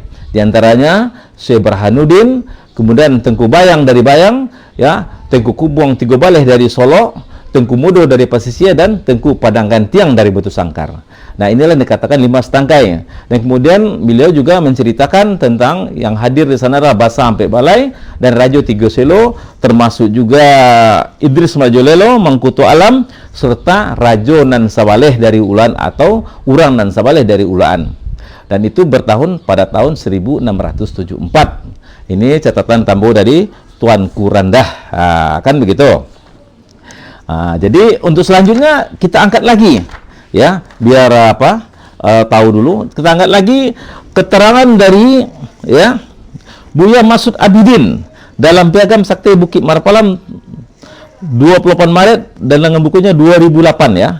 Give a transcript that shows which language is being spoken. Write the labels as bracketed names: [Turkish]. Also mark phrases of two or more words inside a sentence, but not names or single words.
[Indonesian] Di antaranya Syekh Burhanuddin, kemudian Tengku Bayang dari Bayang, ya, Tengku Kubuang Tigo Baleh dari Solo, Tengku Mudo dari Pasisia, dan Tengku Padang Gantiang dari Batu Sangkar. Nah, inilah yang dikatakan 5 Stangkai. Dan kemudian beliau juga menceritakan tentang yang hadir di sana adalah Basa Ampe Balai dan Rajo Tigo Selo, termasuk juga Idris Majolelo, Mangkuto Alam, serta Rajo Nan Sabaleh dari Ulaan atau Urang Nan Sabaleh dari Ulaan. Dan itu bertahun pada tahun 1674. Ini catatan Tambo dari Tuanku Randah, kan begitu. Jadi untuk selanjutnya kita angkat lagi, ya, biar tahu dulu. Kita angkat lagi keterangan dari, ya, Buya Masud Abidin dalam Piagam Sakti Bukit Marapalam 28 Maret dan dengan bukunya 2008, ya.